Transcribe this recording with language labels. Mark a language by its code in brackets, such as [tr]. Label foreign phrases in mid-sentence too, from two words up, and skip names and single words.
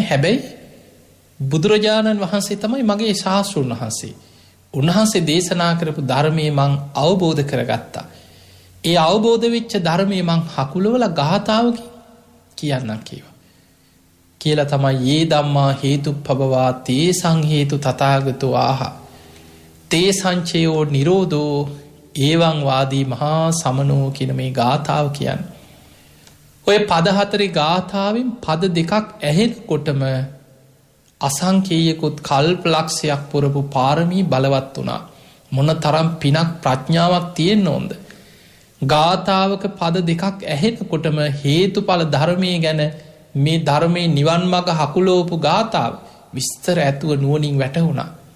[si] හැබැයි බුදුරජාණන් වහන්සේ තමයි මගේ ශාස්ත්‍රඥ වහන්සේ. උන්වහන්සේ දේශනා කරපු ධර්මයේ මං අවබෝධ කරගත්තා. ඒ අවබෝධ වෙච්ච ධර්මයේ මං හකුලවලා ගාථාවකින් කියන්නම් කියවා. කියලා තමයි [pi] යේ ධම්මා හේතුප්පබවා තේසං හේතු තථාගතෝ ආහ. තේසංචයෝ නිරෝධෝ ඒවං වාදී මහා සමනෝ [si] කියන මේ ගාථාව කියන්නේ. ඔය පද හතරේ ගාථාවෙන් පද දෙකක් ඇහෙනකොටම අසංකේයකුත් කල්පලක්ෂයක් පුරපු පාරමී බලවත් වුණා. මොන තරම් පිනක් ප්‍රඥාවක් තියෙන්න ඕන්ද? ගාථාවක පද දෙකක් ඇහෙනකොටම හේතුඵල ධර්මය ගැන මේ ධර්මයේ නිවන් මඟ හකුලෝපු ගාථාව විස්තර ඇතුව නුවණින් වැටහුණා.